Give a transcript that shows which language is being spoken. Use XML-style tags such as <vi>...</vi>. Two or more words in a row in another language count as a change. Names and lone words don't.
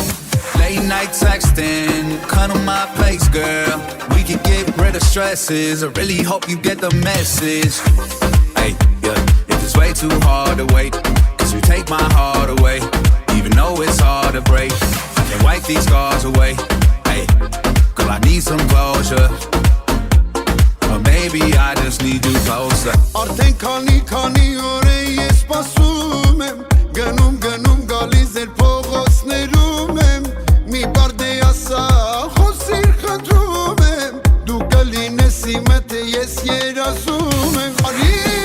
<en>late night texting, come to my place girl We can get rid of stresses, I really hope you get the message Ay, yeah, if it's way too hard to wait Cause you take my heart away, even though it's hard to break I can't wipe these scars away, ay, girl I need some closure Or maybe I just need you closer</en> <hy>Արդեն քանի օր է ես սպասում եմ Գնում գալիս էր փողոցներում եմ Մի բարդ է ասա խոսիր խնդրում եմ Դու կլինես իմ հետ ես երազում եմ Արի</hy>